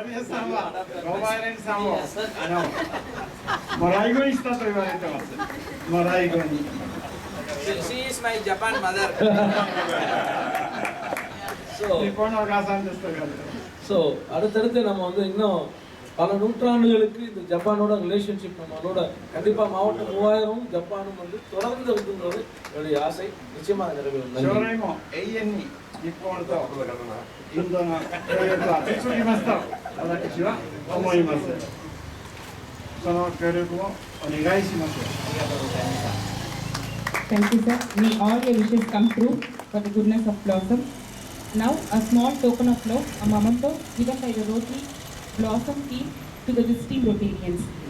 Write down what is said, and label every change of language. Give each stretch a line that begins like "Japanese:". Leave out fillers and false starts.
Japanese: さんはゴーバーレンさんをもらい子にしたと言われてます。もらい子に。
English: She is my Japan mother.
Japanese: 日本のお母さんですと言われてます。
Tamil: so அடுத்தடுத்து நம்ம வந்து இன்னும் பல நூற்றாண்டுகளுக்கு இந்த ஜப்பானோட ரிலேஷன்ஷிப் நம்மளோட கண்டிப்பாக மாவட்டம் 3000 ஜப்பானும் வந்து தொடர்ந்து இருக்குங்கிறது என்னுடைய ஆசை. நிச்சயமாக நிறைவேறும்.
Japanese: 将来も永遠に日本とインドの協力は続きますと私は思います。その協力をお願いします。ありがとうございました。
English: Thank you, sir. May all your wishes come true for the goodness of Blossom. Now, a small token of love, a memento given by the Rotary Blossom team to the visiting Rotarians.